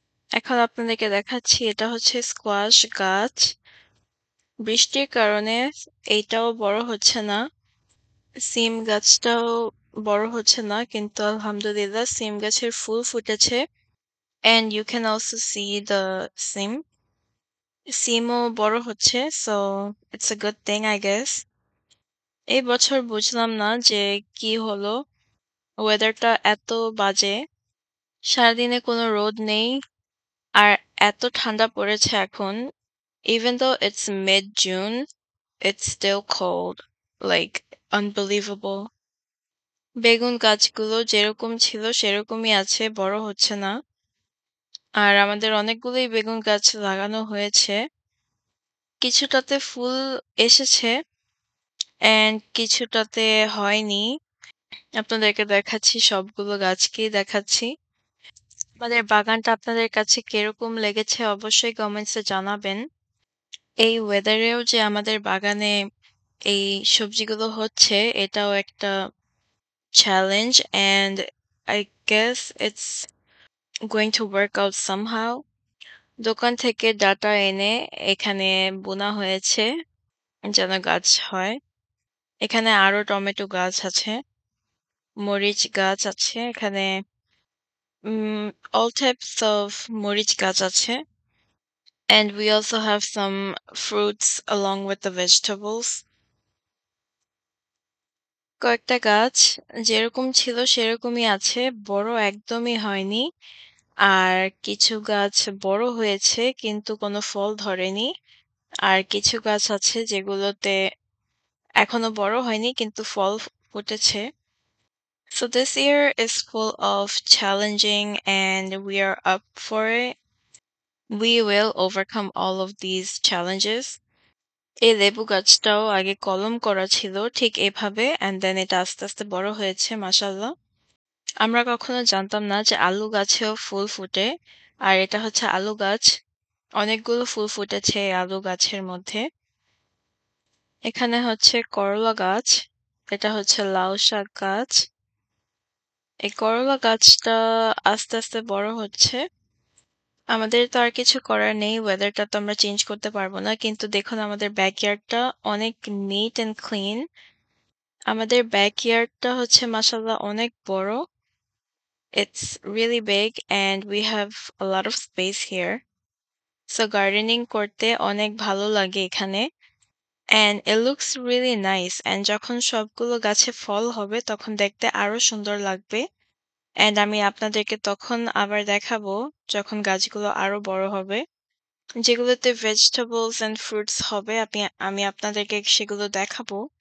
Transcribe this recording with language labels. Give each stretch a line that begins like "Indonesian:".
Bangla: এখন আপনাদেরকে দেখাচ্ছি এটা হচ্ছে স্কোয়াশ গাছ। বৃষ্টির কারণে এইটাও বড় হচ্ছে না। সিম গাছটাও বড় হচ্ছে না কিন্তু আলহামদুলিল্লাহ সিম গাছের ফুল ফুটেছে
English: and you can also see the
Bangla: সিম। সিমও বড় হচ্ছে
English: so it's a good thing I guess.
Bangla: এই বছর বুঝলাম না যে কি হলো, ওয়েদারটা এত বাজে। সারাদিনে কোনো রোদ নেই আর এত ঠান্ডা পড়েছে এখন।
English: Even though it's mid-June, it's still cold. Like unbelievable.
Bangla: বেগুন গাছগুলো যেরকম ছিল সেরকমই আছে, বড় হচ্ছে না। আর আমাদের অনেকগুলোই বেগুন গাছ লাগানো হয়েছে। কিছুটাতে ফুল এসেছে অ্যান্ড কিছুটাতে হয়নি। আপনাদেরকে দেখাচ্ছি, সবগুলো গাছকেই দেখাচ্ছি। আমাদের বাগানটা আপনাদের কাছে কিরকম লেগেছে অবশ্যই কমেন্টসে জানাবেন। এই ওয়েদারেও যে আমাদের বাগানে এই সবজিগুলো হচ্ছে এটাও একটা challenge and
English: I guess it's going to work out somehow.
Bangla: দোকান থেকে ডাটা এনে এখানে বোনা হয়েছে যেন গাছ হয়। এখানে আরো টমেটো গাছ আছে, মরিচ গাছ আছে, এখানে
English: all types of
Bangla: মরিচ গাছ আছে।
English: And we also have some fruits along with the vegetables.
Bangla: কয়েকটা গাছ যেরকম ছিল সেরকমই আছে, বড় একদমই হয়নি। আর কিছু গাছ বড় হয়েছে কিন্তু কোনো ফল ধরেনি। আর কিছু গাছ আছে যেগুলোতে এখনো বড় হয়নি কিন্তু ফল ফুটেছে।
English: So this year is full of challenging and we are up for it. We will overcome all of these challenges.
Bangla: এই লেবু গাছটাও আগে কলম করা ছিল ঠিক এভাবে অ্যান্ড দেন এটা আস্তে আস্তে বড় হয়েছে মাশাআল্লাহ। আমরা কখনো জানতাম না যে আলু গাছেও ফুল ফুটে। আর এটা হচ্ছে আলু গাছ। অনেকগুলো ফুল ফুটেছে এই আলু গাছের মধ্যে। এখানে হচ্ছে করলা গাছ। এটা হচ্ছে লাউ শাক গাছ। এই করলা গাছটা আস্তে আস্তে বড় হচ্ছে। আমাদের তো আর কিছু করার নেই। ওয়েদারটা তো আমরা চেঞ্জ করতে পারবো না। কিন্তু দেখুন আমাদের ব্যাকইয়ার্ডটা অনেক নিট অ্যান্ড ক্লিন। আমাদের ব্যাকইয়ার্ডটা হচ্ছে মাশাআল্লাহ অনেক বড়।
English: It's really big and we have a lot of space here.
Bangla: So gardening করতে অনেক ভালো লাগে এখানে।
English: And it looks really nice.
Bangla: And যখন সবগুলো গাছে ফল হবে তখন দেখতে আরো সুন্দর লাগবে। And আমি আপনাদেরকে তখন আবার দেখাবো যখন গাছগুলো আরো বড় হবে। যেগুলোতে ভেজিটেবলস অ্যান্ড ফ্রুটস হবে আমি আপনাদেরকে সেগুলো দেখাবো।